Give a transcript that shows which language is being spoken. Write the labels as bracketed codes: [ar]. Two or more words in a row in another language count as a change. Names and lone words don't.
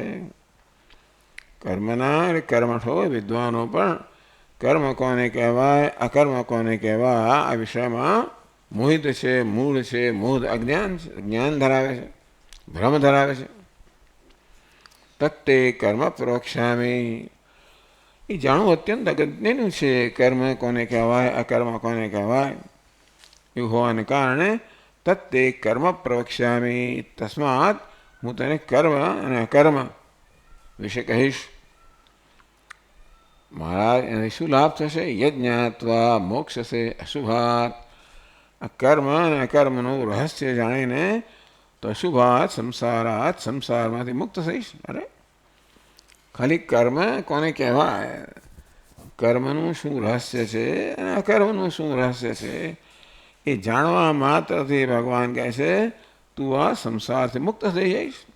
[gu] કર્મના કર્મઠો વિદ્વાનો પણ કર્મ કોને કહેવાય અકર્મ કોને કહેવાય આ વિષય માં મોહિત છે, મૂઢ છે, મોહ અજ્ઞાન જ્ઞાન ધરાવે છે, ભ્રમ ધરાવે છે। [sa] तत्ते कर्म प्रवक्ष्यामि [gu] જે જાણવું અત્યંત અગત્યનું છે। કર્મ કોને કહેવાય અકર્મ કોને કહેવાય એવું હોવાને કારણે [sa] તત્તે કર્મ પ્રવક્ષ્યામિ તસ્માत् [gu] હું તને કર્મ અને અકર્મ વિશે કહીશ। મહારાજ એને શું લાભ થશે? [sa] यज्ञात्वा मोक्षसे अशुभात्। [gu] આ કર્મ અને અકર્મનું રહસ્ય જાણીને તો [sa] અશુભાત સંસારાત [gu] સંસારમાંથી મુક્ત થઈશ। અરે ખાલી કર્મ કોને કહેવાય, કર્મનું શું રહસ્ય છે અને અકર્મનું શું રહસ્ય છે એ જાણવા માત્રથી ભગવાન કહે છે તું આ સંસારથી મુક્ત થઈ જઈશ।